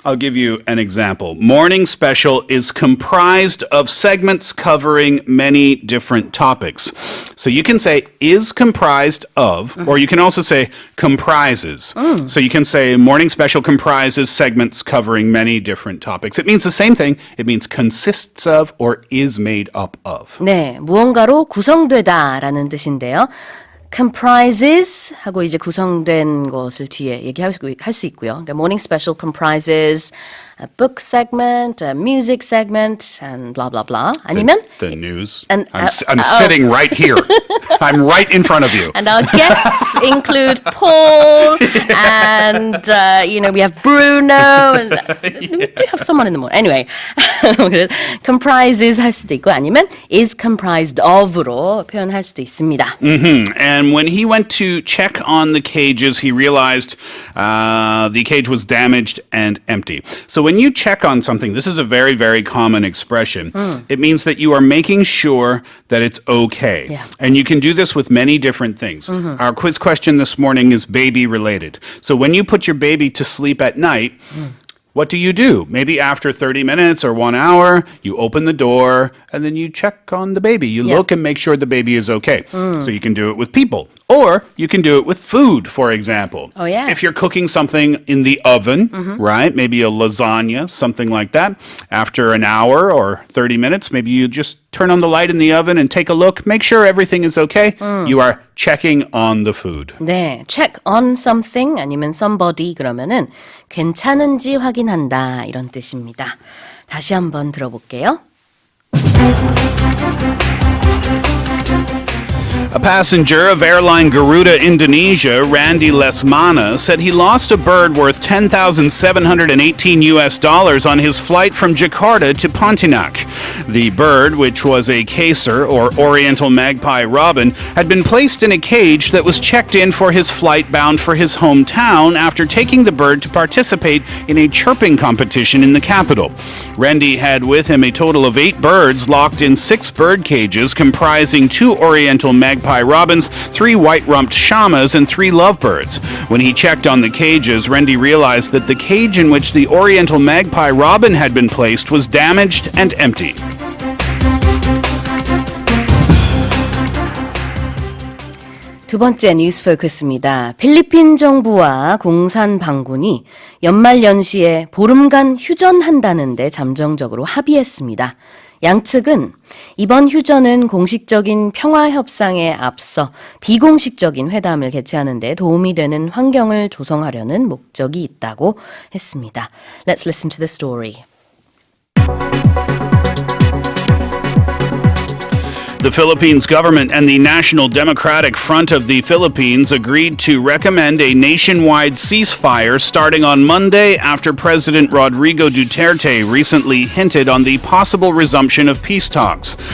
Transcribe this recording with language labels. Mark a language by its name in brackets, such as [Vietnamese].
[English] I'll give you an example. Morning Special is comprised of segments covering many different topics. So you can say is comprised of, or you can also say comprises. So you can say Morning Special comprises segments covering many different topics. It means the same thing. It means consists of or is made up of. [Korean] 네, 무언가로 구성되다라는 뜻인데요. comprises 하고 이제 구성된 것을 뒤에 얘기할 수 있고요. 그러니까 [English] Morning Special comprises a book segment, a music segment, and blah blah blah. [Korean] 아니면 [English] The news. And, I'm sitting right here. I'm right in front of you. And our guests include Paul and, we have Bruno and we do have someone in the morning. [Korean] Anyway, comprises 할 수도 있고 아니면 [English] is comprised of로 [Korean] 표현할 수도 있습니다. [English] And when he went to check on the cages, he realized the cage was damaged and empty. So when you check on something, this is a very, very common expression. It means that you are making sure that it's okay. Yeah. And you can do this with many different things. Our quiz question this morning is baby related. So when you put your baby to sleep at night, what do? Maybe after 30 minutes or 1 hour, you open the door and then you check on the baby. You look and make sure the baby is okay. So you can do it with people. Or you can do it with food, for example. Oh, yeah. If you're cooking something in the oven, right? Maybe a lasagna, something like that. After an hour or 30 minutes, maybe you just turn on the light in the oven and take a look. Make sure everything is okay. You are checking on the food. [Korean] 네, [English] check on something [Korean] 아니면 somebody 그러면은 괜찮은지 확인한다 이런 뜻입니다. 다시 한번 들어볼게요. [English] A passenger of airline Garuda Indonesia, Randy Lesmana, said he lost a bird worth $10,718 on his flight from Jakarta to Pontianak. The bird, which was a caser or oriental magpie robin, had been placed in a cage that was checked in for his flight bound for his hometown after taking the bird to participate in a chirping competition in the capital. Randy had with him a total of 8 birds locked in 6 bird cages comprising 2 oriental magpie robins, 3 white-rumped shamas, and 3 lovebirds. When he checked on the cages, Randy realized that the cage in which the oriental magpie robin had been placed was damaged and empty. [Korean] 두 번째 뉴스 포커스입니다. 필리핀 정부와 공산방군이 연말연시에 보름간 휴전한다는데 잠정적으로 합의했습니다. 양측은 이번 휴전은 공식적인 평화 협상에 앞서 비공식적인 회담을 개최하는 데 도움이 되는 환경을 조성하려는 목적이 있다고 했습니다. [English] Let's listen to the story. The Philippines government and the National Democratic Front of the Philippines agreed to recommend a nationwide ceasefire starting on Monday after President Rodrigo Duterte recently hinted on the possible resumption of peace talks.